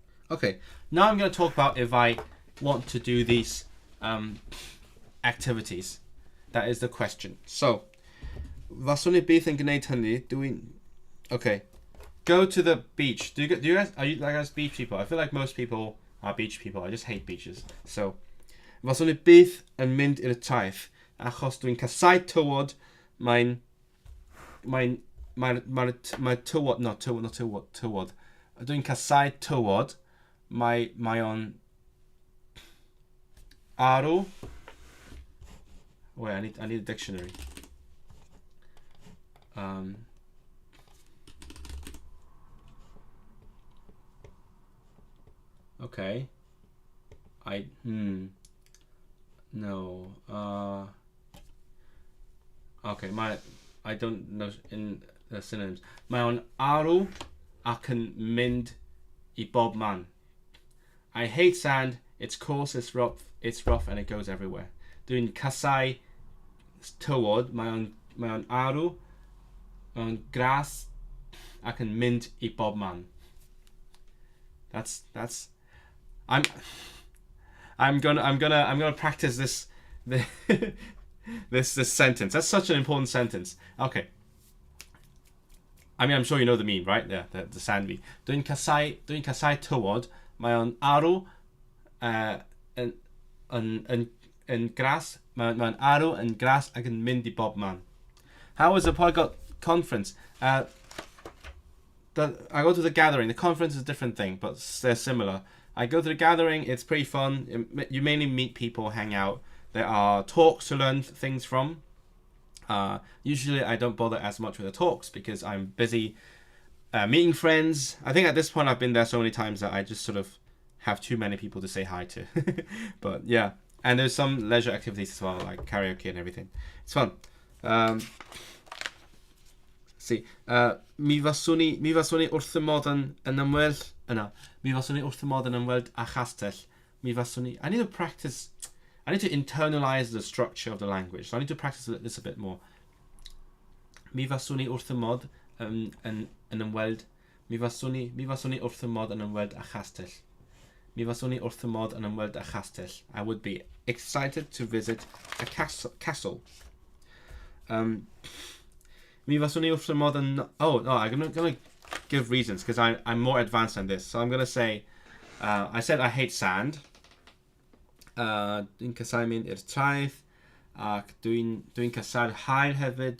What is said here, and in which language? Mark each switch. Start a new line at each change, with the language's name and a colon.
English: Okay, now I'm going to talk about if I want to do these activities. That is the question.
Welsh: So, faswn i byth yn gwneud hynny,
English: okay, go to the beach. Are you guys beach people? I feel like most people are beach people. I just hate beaches.
Welsh: So, faswn i byth yn mynd i'r traeth, achos dwi'n casau tywod, mae'n tywod, not tywod. Dwi'n casau tywod, mae o'n arw,
English: Wait, I need a dictionary. Okay. No. Okay, I don't know in the synonyms.
Welsh: Mae o'n arw ac yn mynd I bob man.
English: I hate sand. It's coarse, it's rough, and it goes everywhere.
Welsh: Dwi'n casau tywod. Mae o'n arw, mae o'n gras ac yn mynd I bob man.
English: That's I'm gonna practice this this sentence. That's such an important sentence. Okay. I mean, I'm sure you know the meme, right? Yeah, the sand meme.
Welsh: Dwi'n casau tywod. Mae o'n arw yn gras. Mae o'n arw yn gras ac yn mynd I bob man.
English: How was the polyglot conference? I go to the gathering. The conference is a different thing, but they're similar. I go to the gathering. It's pretty fun. You mainly meet people, hang out. There are talks to learn things from. Usually I don't bother as much with the talks because I'm busy meeting friends. I think at this point I've been there so many times that I just sort of have too many people to say hi to. But yeah, and there's some leisure activities as well, like karaoke and everything. It's fun.
Welsh: See, mi faswn i wrth y modd yn ymweld yna. Mi faswn I wrth y modd yn ymweld a chastell. Mi faswn I
English: need to practice. I need to internalize the structure of the language. So I need to practice this a bit more.
Welsh: Mi faswn I wrth y modd yn ymweld. Mi faswn I wrth y modd yn ymweld a chastell. Mi faswn I wrth y modd yn ymweld a chastell.
English: I would be excited to visit a castle.
Welsh: Mi faswn I wrth y modd yn...
English: Oh, no, I'm going to give reasons because I'm more advanced than this. So I'm going to say... I said I hate sand.
Welsh: Dwi'n casau mynd i'r traeth ac dwi'n casau'r haul hefyd.